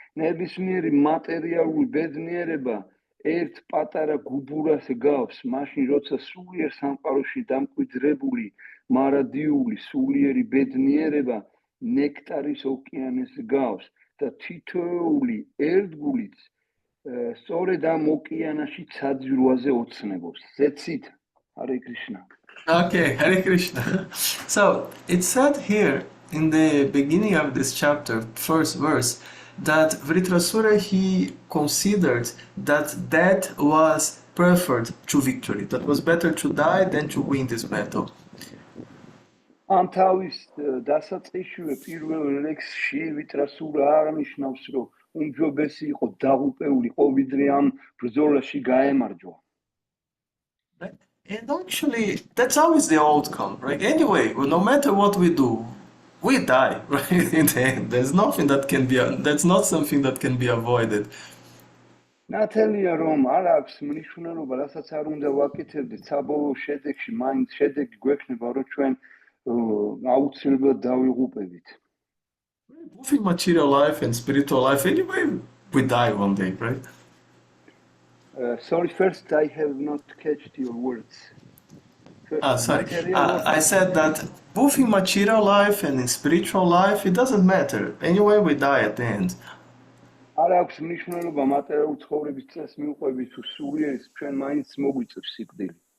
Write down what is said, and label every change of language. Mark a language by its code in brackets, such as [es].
[ka] ნებისმიერი მატერიალური ბედნიერება ერთ პატარა გუბურას გავს, მაშინ როცა სულიერ სამყაროში დამკვიდრებული მარადიული სულიერი ბედნიერება ნექტარის ოკეანეს გავს და თითოეული ერთგულიც სწორედ ამ ოკეანეში საძირვაზე ოცნებობს. [en] That's it. Hare Krishna. Okay, Hare Krishna. So, it said here in the beginning of this chapter, first verse, that Vritrasura, he considered that death was preferred to victory. That was better to die than to win this battle. [ka] ამ თავის დასაწყისშივე პირველ ლექსში ვითრასურა აღნიშნავს, რომ უმჯობესი იყო დაღუპეულიყო, ვიდრე ამ ბრძოლაში გაემარჯვა. [en] And actually, that's always the outcome, right? Anyway, no matter what we do, we die, right? In the end, there's nothing that can be, that's not something that can be avoided. [ka] ნათელია რომ არ აქვს მნიშვნელობა, რასაც არ უნდა ვაკეთებდეთ, საბოლოო შედეგში მაინც შედეგი გვექნება, რომ ჩვენ აუცილებლად დავიღუპებით. [en] Both in material life and spiritual life, anyway, we die one day, right? Sorry, first I have not catched your words. Sorry. I said that both in material life and in spiritual life, it doesn't matter. Anyway, we die at the end. [ka] არ აქვს მნიშვნელობა მატერიალური ცხოვრების წესს მიუყვებით თუ სულიერ ჩვენ მაინც მოგვიწევს სიკვდილი.